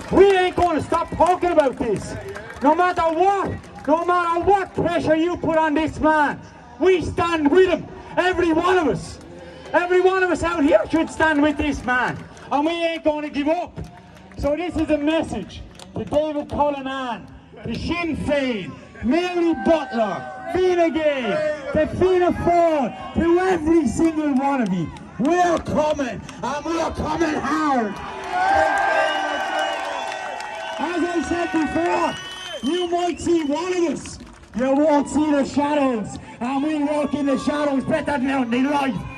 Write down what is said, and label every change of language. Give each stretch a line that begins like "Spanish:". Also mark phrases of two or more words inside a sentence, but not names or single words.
English: We ain't going to stop talking about this. No matter what pressure you put on this man, we stand with him. Every one of us out here should stand with this man. And we ain't going to give up. So this is a message to David Cullinan, to Sinn Féin, Mary Butler, Fianna Gael, to Fianna Fáil, to every single one of you. We're coming, and we're coming hard. As I said before, you might see one of us. You won't see the shadows, and we walk in the shadows better than out in the light.